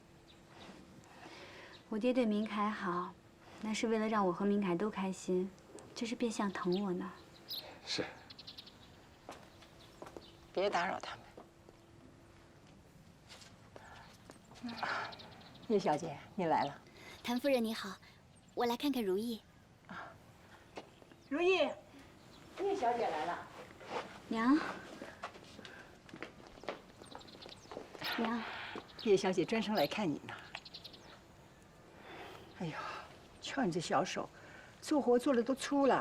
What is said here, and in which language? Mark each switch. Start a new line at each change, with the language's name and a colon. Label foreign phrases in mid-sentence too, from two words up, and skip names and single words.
Chinese: 我爹對明凱好，那是為了讓我和明凱都開心，這是變相疼我呢。是。別打擾他們。葉小姐，你來了。譚夫人你好，我來看看如意。如意，葉小姐來了。娘。娘。葉小姐專程來看你呢。哎呦，瞧你這小手，做活做的都粗了。